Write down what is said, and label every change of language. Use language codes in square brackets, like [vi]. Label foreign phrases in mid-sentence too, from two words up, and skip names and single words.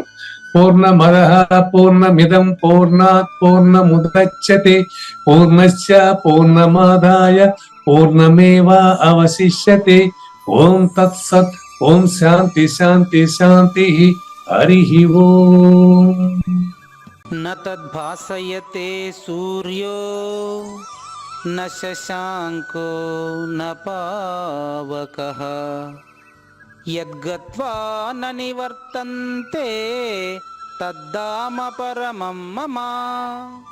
[sa] పూర్ణమదః పూర్ణమిదం పూర్ణాత్ పూర్ణముదచ్యతే పూర్ణస్య పూర్ణమాదాయ పూర్ణమేవా అవశిష్యతే. ఓం తత్సత్. ఓం శాంతి శాంతి శాంతి. హరి ఓం. न तद्भासयते सूर्यो न शशाङ्को न पावकः यद्गत्वा न निवर्तन्ते तद्धाम परमं मम.